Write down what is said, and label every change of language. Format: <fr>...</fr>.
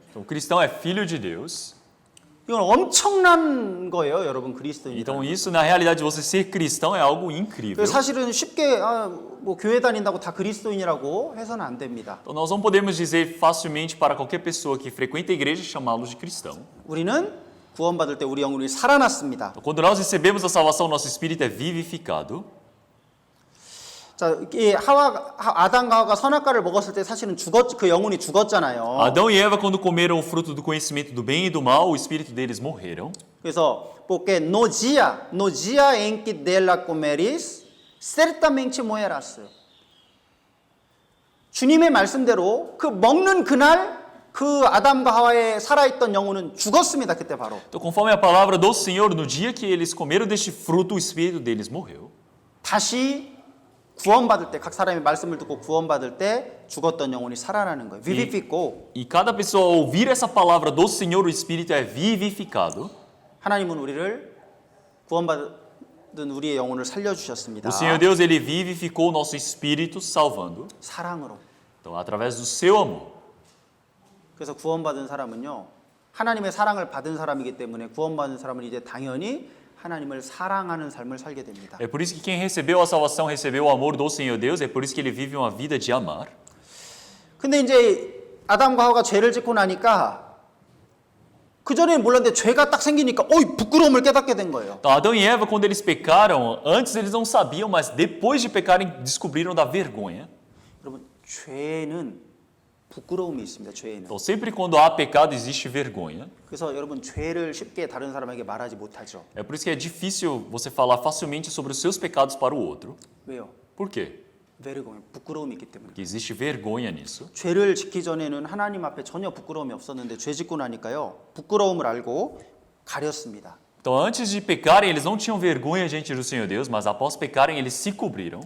<pt>Então, cristão é filho de Deus.</pt> <ko>이건 엄청난 거예요, 여러분, 그리스도인.</ko> <pt>Então, isso, na realidade, você ser cristão é algo incrível.</pt> <ko>사실은 쉽게 뭐 교회 다닌다고 다 그리스도인이라고 해서는 안 됩니다.</ko> <pt>Então, nós não podemos dizer facilmente para qualquer pessoa que frequenta a igreja chamá-los de cristão.</pt> <ko>우리는 구원받을 때 우리 영혼이 살아났습니다.</ko> <pt>Então, quando nós recebemos a salvação, nosso espírito é vivificado.</pt> <ko>자, 이 아담과 하와가 선악과를 먹었을 때 사실은 그 영혼이 죽었잖아요.</ko> <pt>Adão e Eva, quando comeram o fruto do conhecimento do bem e do mal, o espírito deles morreram.</pt> <ko>그래서</ko> <pt>porque no dia em que dela comeris, certamente morrerás.</pt> <ko>주님의 말씀대로 그 먹는 그날 그 아담과 하와의 살아있던 영혼은 죽었습니다. 그때 바로.</ko> <pt>Então, conforme a palavra do Senhor, no dia que eles comeram deste fruto, o espírito deles morreu.</pt> <ko>다시 구원받을 때 각 사람의 말씀을 듣고 구원받을 때 죽었던 영혼이 살아나는 거예요.</ko> <pt>vivificou. E cada pessoa ao ouvir essa palavra do Senhor, o espírito é vivificado.</pt> <ko>하나님은 우리를 구원받은 우리의 영혼을 살려 주셨습니다.</ko> <pt>O Senhor Deus, ele vivificou o nosso espírito salvando.</pt> <ko>사랑으로.</ko> <pt>Então, através do seu amor.</pt> <ko>그래서 구원받은 사람은요, 하나님의 사랑을 받은 사람이기 때문에 구원받은 사람은 이제 당연히 하나님을 사랑하는 삶을 살게 됩니다.</ko> <pt>É por isso que quem recebeu a salvação recebeu o amor do Senhor Deus, é por isso que ele vive uma vida de amar.</pt> <ko>근데 이제 아담과 하와가 죄를 짓고 나니까 그 전에는 몰랐는데 죄가 딱 생기니까 부끄러움을 깨닫게 된 거예요.</ko> <pt>Então, Adão e Eva, quando eles pecaram, antes eles não sabiam, mas depois de pecarem, descobriram da vergonha.</pt> <ko>여러분, 죄는 부끄러움이 있습니다. 죄에는.</ko> <pt>Então, sempre quando há pecado, existe vergonha.</pt> <ko>그래서 여러분, 죄를 쉽게 다른 사람에게 말하지 못하죠.</ko> <pt>É por isso que é difícil você falar facilmente sobre os seus pecados para o outro.</pt> <ko>왜요?</ko> <pt>Por quê?</pt> <ko>부끄러움이 있기 때문에.</ko> <pt>Porque existe vergonha nisso.</pt> <ko>죄를 짓기 전에는 하나님 앞에 전혀 부끄러움이 없었는데 죄 짓고 나니까요, 부끄러움을 알고 가렸습니다.</ko> <pt>Então, antes de pecarem, eles não tinham vergonha diante do Senhor Deus, mas após pecarem, eles se cobriram.</pt>